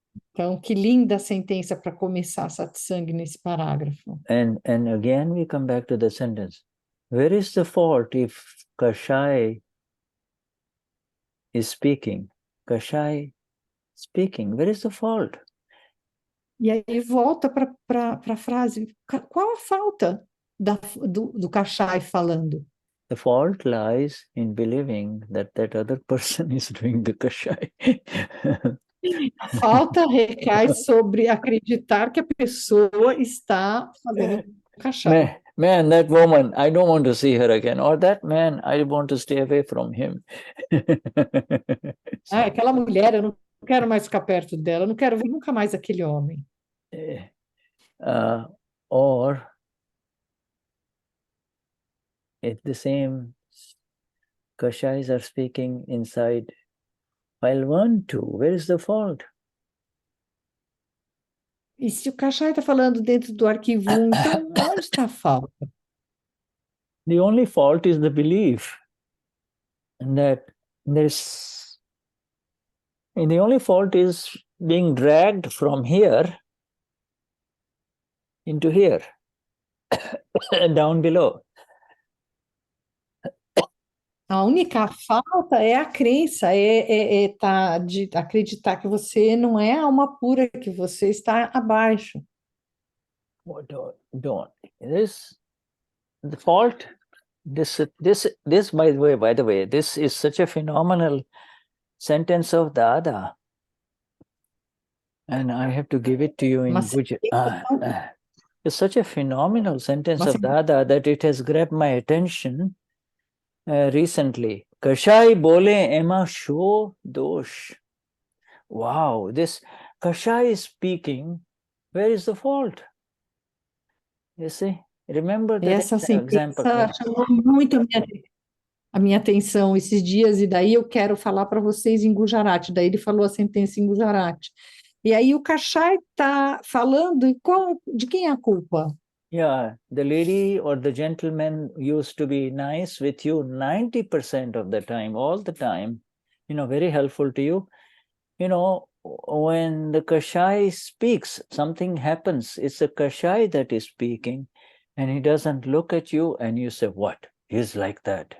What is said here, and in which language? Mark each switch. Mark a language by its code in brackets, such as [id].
[pt] Então, que linda sentença para começar satsang nesse parágrafo. [en] And again we come back to the sentence. Where is the fault if Kashai is speaking? Kashai speaking, where is the fault? [pt] E aí volta para a frase, qual a falta do Kashai falando? [en] The fault lies in believing that other person is doing the Kashai. [pt] A falta recai sobre acreditar que a pessoa está fazendo o Kashai. [en] Man, that woman, I don't want to see her again. Or that man, I want to stay away from him. [pt] Aquela mulher, eu não quero mais ficar perto dela, eu não quero ver nunca mais aquele homem. [en] Or if the same Kashais are speaking inside file 1, 2, where is the fault? [pt] E se o Kashai está falando dentro do arquivo 1, então onde está a falta? [en] The only fault is the belief that and the only fault is being dragged from here into here, down below. A única falta é a crença, de acreditar que você não é alma pura, que você está abaixo. Don't. The fault. This by the way, this is such a phenomenal sentence of Dada, and I have to give it to you in Pujya. It's such a phenomenal sentence of Dada that it has grabbed my attention recently. [gu] Kashai bole ema sho dosh. [en] Wow, this Kashai is speaking. Where is the fault? You see? Remember that [pt] Essa [en] example. [pt] Chamou muito a minha atenção esses dias, e daí eu quero falar para vocês em Gujarati. Daí ele falou a sentença em Gujarati. E aí o Kashai está falando, e de quem é a culpa? [en] Yeah, the lady or the gentleman used to be nice with you 90% of the time, all the time, very helpful to you. When the Kashai speaks, something happens. It's the Kashai that is speaking, and he doesn't look at you, and you say, what? He's like that.